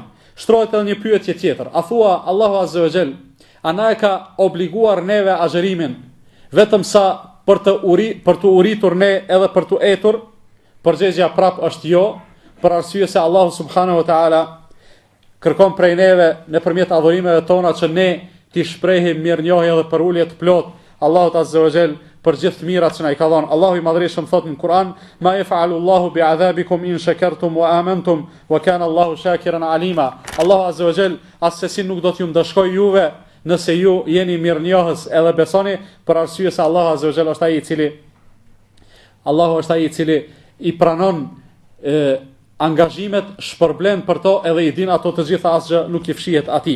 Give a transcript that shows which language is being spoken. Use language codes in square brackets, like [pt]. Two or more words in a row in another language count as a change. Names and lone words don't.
[sq] Shtrohet edhe një pyetje tjetër. A thua Allahu [ar] عز وجل, [sq] a na e ka obliguar neve agjërimin vetëm sa për të uritur ne edhe për të etur? Përgjigjja prap është jo, për arsye se Allahu [ar] سبحانه وتعالى [sq] kërkon prej neve nëpërmjet adhurimeve tona që ne t'i shprehim mirënjohje dhe për ulje të plot Allahut [ar] عز وجل [sq] për gjithë mirat që na i ka dhënë. Allahu i Madhërisht thot në Kur'an: [ar] "ما يفعل الله بعذابكم إن شكرتم وآمنتم وكان الله شاكرا عليما." [sq] Allahu [ar] عز وجل [sq] asesi nuk do t'ju ndëshkoj juve nëse ju jeni mirënjohës edhe besoni, për arsye se Allahu [ar] عز وجل [sq] është ai i cili i pranon angazhimet, shpërblen për to edhe i din ato të gjitha, asgjë nuk i fshihet atij.